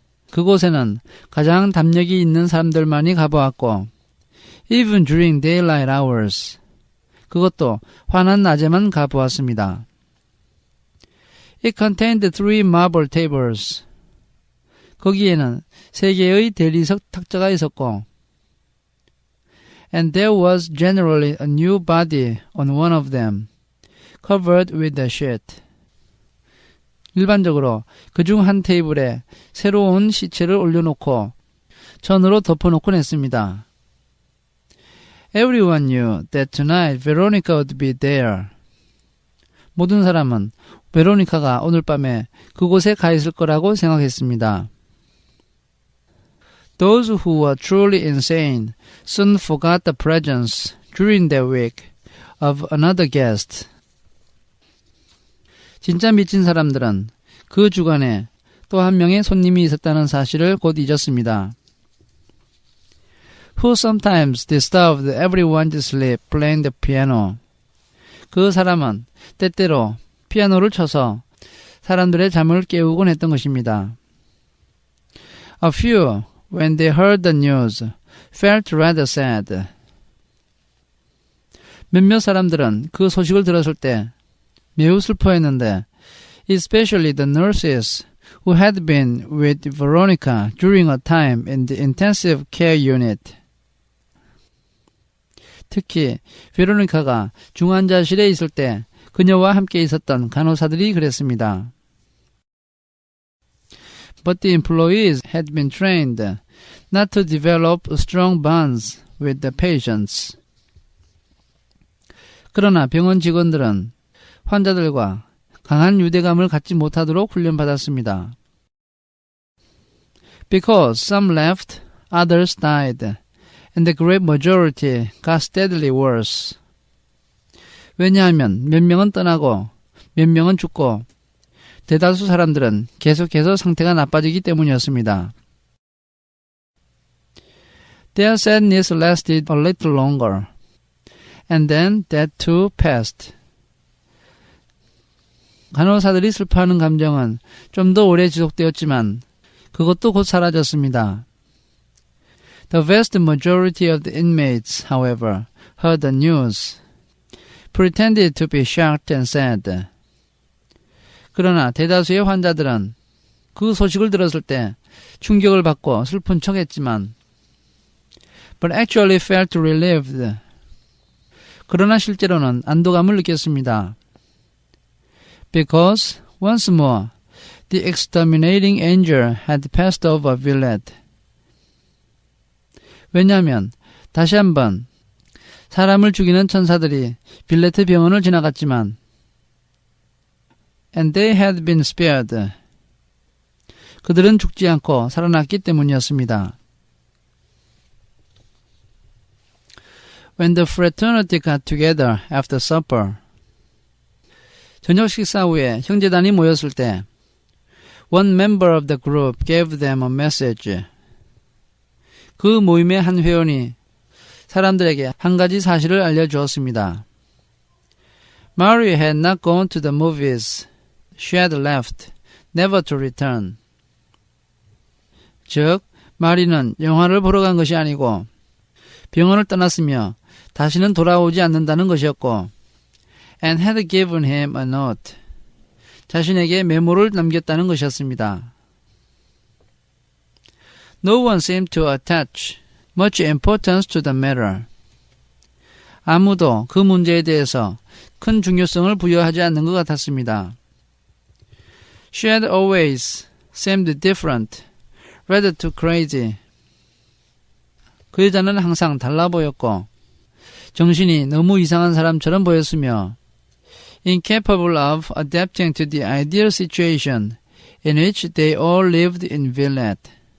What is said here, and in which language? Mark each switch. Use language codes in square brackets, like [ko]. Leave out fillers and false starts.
[ko] 그곳에는 가장 담력이 있는 사람들만이 가보았고 [en] Even during daylight hours. [ko] 그것도 환한 낮에만 가보았습니다. [en] It contained 3 marble tables. [ko] 거기에는 3개의 대리석 탁자가 있었고 [en] And there was generally a new body on one of them, covered with a sheet. [ko] 일반적으로 그중 한 테이블에 새로운 시체를 올려놓고 천으로 덮어놓곤 했습니다. [en] Everyone knew that tonight Veronica would be there. [ko] 모든 사람은 베로니카가 오늘 밤에 그곳에 가 있을 거라고 생각했습니다. [en] Those who were truly insane soon forgot the presence during their week of another guest. [ko] 진짜 미친 사람들은 그 주간에 또 한 명의 손님이 있었다는 사실을 곧 잊었습니다. [en] Who sometimes disturbed everyone's sleep playing the piano. [ko] 그 사람은 때때로 피아노를 쳐서 사람들의 잠을 깨우곤 했던 것입니다. [en] A few, when they heard the news, felt rather sad. [ko] 몇몇 사람들은 그 소식을 들었을 때 매우 슬퍼했는데, [en] especially the nurses who had been with Veronica during a time in the intensive care unit. [ko] 특히 베로니카가 중환자실에 있을 때 그녀와 함께 있었던 간호사들이 그랬습니다. [en] But the employees had been trained not to develop strong bonds with the patients. [ko] 그러나 병원 직원들은 환자들과 강한 유대감을 갖지 못하도록 훈련받았습니다. [en] Because some left, others died, and the great majority got steadily worse. [ko] 왜냐하면 몇 명은 떠나고 몇 명은 죽고 대다수 사람들은 계속해서 상태가 나빠지기 때문이었습니다. [en] Their sadness lasted a little longer, and then that too passed. [ko] 간호사들이 슬퍼하는 감정은 좀 더 오래 지속되었지만 그것도 곧 사라졌습니다. [en] The vast majority of the inmates, however, heard the news, pretended to be shocked and sad. [ko] 그러나 대다수의 환자들은 그 소식을 들었을 때 충격을 받고 슬픈 척했지만 [en] but actually felt relieved. [ko] 그러나 실제로는 안도감을 느꼈습니다. [en] Because once more the exterminating angel had passed over Villette. [ko] 왜냐하면 다시 한번 사람을 죽이는 천사들이 빌레트 병원을 지나갔지만 [en] and they had been spared. [ko] 그들은 죽지 않고 살아났기 때문이었습니다. [en] When the fraternity got together after supper. [ko] 저녁 식사 후에 형제단이 모였을 때 [en] one member of the group gave them a message. [ko] 그 모임의 한 회원이 사람들에게 한 가지 사실을 알려주었습니다. [en] Mary had not gone to the movies. She had left, never to return. [ko] 즉, 마리는 영화를 보러 간 것이 아니고 병원을 떠났으며 다시는 돌아오지 않는다는 것이었고 [en] and had given him a note. [ko] 자신에게 메모를 남겼다는 것이었습니다. [en] No one seemed to attach much importance to the matter. [ko] 아무도 그 문제에 대해서 큰 중요성을 부여하지 않는 것 같았습니다. [en] She had always seemed different, rather too crazy. [ko] 그 여자는 항상 달라 보였고 정신이 너무 이상한 사람처럼 보였으며 [en] incapable of adapting to the ideal situation in which they all lived in Villette.